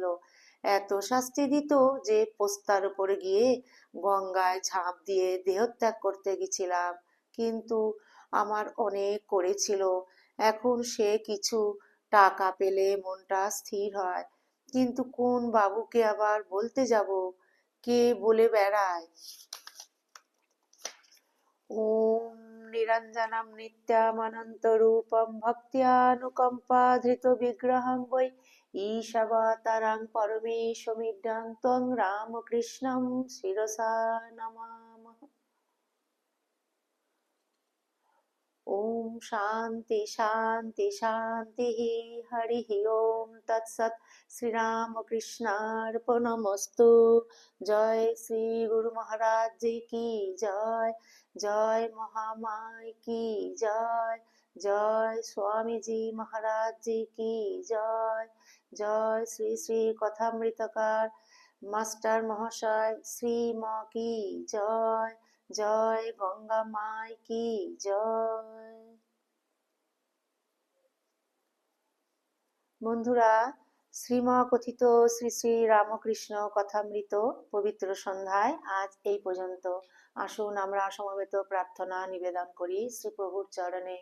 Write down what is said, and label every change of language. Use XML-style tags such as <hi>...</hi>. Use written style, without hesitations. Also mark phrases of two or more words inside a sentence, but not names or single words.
<bn>এত শাস্তি দিত যে পোস্তার উপরে গিয়ে গঙ্গায় ঝাঁপ দিয়ে দেহত্যাগ করতে গেছিলাম। কিন্তু আমার অনেক করেছিল, এখন সে কিছু টাকা পেলে মনটা স্থির হয়। কিন্তু কোন বাবুকে আবার বলতে যাব, কে বলে বেড়ায়?</bn> <sa>ওম নিরঞ্জনম নিত্যামনন্তরূপম ভক্ত্যানুকম্পাধৃতবিগ্রহং বৈ ঈশাবতারং পরমেশমিড্ডং ত্বং রামকৃষ্ণং শিরসা নমামः। ओम शांति शांति शांति। हरि ओम तत्सत। श्री राम कृष्णार्पणमस्तु।</sa> <hi>जय श्री गुरु महाराज जी की जय। जय महामाई की जय। जय स्वामी जी महाराज जी की जय। जय श्री श्री कथामृतकार मास्टर महाशय श्री माँ की जय। जय गंगा माई की जय।</hi> <bn>বন্ধুরা, শ্রীমকথিত শ্রী শ্রী রামকৃষ্ণ কথামৃত পবিত্র সন্ধ্যায় আজ এই পর্যন্ত। আসুন আমরা সমবেত প্রার্থনা নিবেদন করি শ্রী প্রভুর চরণে।</bn>